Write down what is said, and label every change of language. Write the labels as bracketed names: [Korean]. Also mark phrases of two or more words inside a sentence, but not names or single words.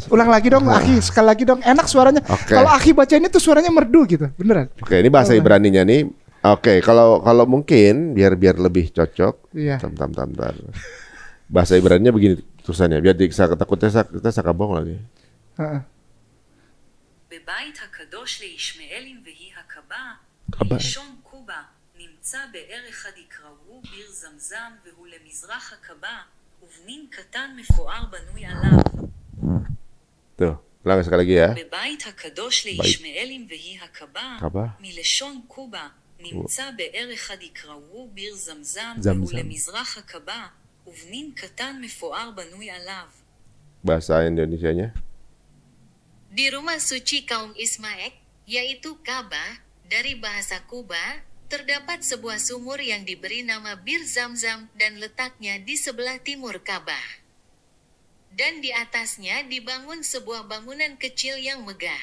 [Indonesian] Ulang lagi dong, akhi, sekali lagi dong. Enak suaranya. Kalau akhi baca ini tuh suaranya merdu gitu, beneran. Oke, ini bahasa Ibraninya nih. Oke, kalau mungkin biar lebih cocok. Iya. Bentar. Bahasa Ibraninya begini tulisannya. Biar kita sakabong lagi. [Hebrew] בבית הקדוש לישמעאלים והיא הקבה, מלשון קובה, נמצא באר אחד יקראו ביר זמזם והוא למזרח הקבה, ובנין קטן מפואר בנוי עליו. [Indonesian] Tuh, ulang sekali lagi ya. [Hebrew] בבית הקדוש לישמעאלים והיא הקבה, מלשון קובה, נמצא באר אחד יקראו ביר זמזם והוא למזרח הקבה, ובנין קטן מפואר בנוי עליו. [Indonesian] Bahasa Indonesianya. Di rumah suci kaum Ismail, yaitu Ka'bah, dari bahasa Kuba, terdapat sebuah sumur yang diberi nama Bir Zamzam dan letaknya di sebelah timur Ka'bah. Dan di atasnya dibangun sebuah bangunan kecil yang megah.